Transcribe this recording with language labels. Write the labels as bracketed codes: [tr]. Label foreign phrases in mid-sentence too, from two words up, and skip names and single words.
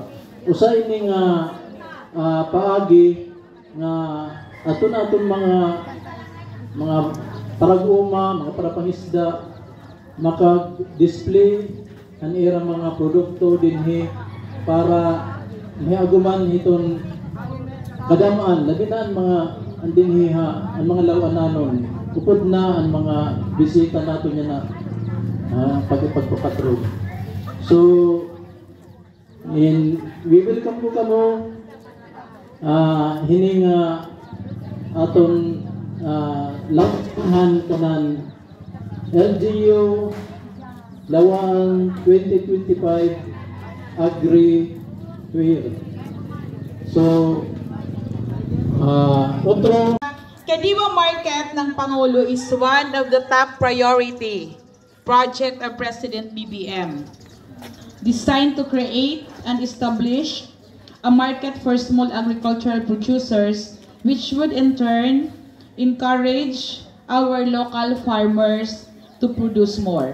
[war] Usa ini nga paagi nga aton mga parag-uma, mga parapangisda maka-display ang ira mga produkto dinhi para miaguman iton kadamaan labi na ang mga andinhiha ang mga lawananon upod na ang mga bisita nato niya na pagpapatrol. [en] So we welcome [war] po kamo hining aton launhan kanan LGU Lawaan 2025 Agri Fair. So otro [en] Kadiwa Market ng Pangulo is one of the top priority project of President BBM, designed to create and establish a market for small agricultural producers, which would in turn encourage our local farmers to produce more.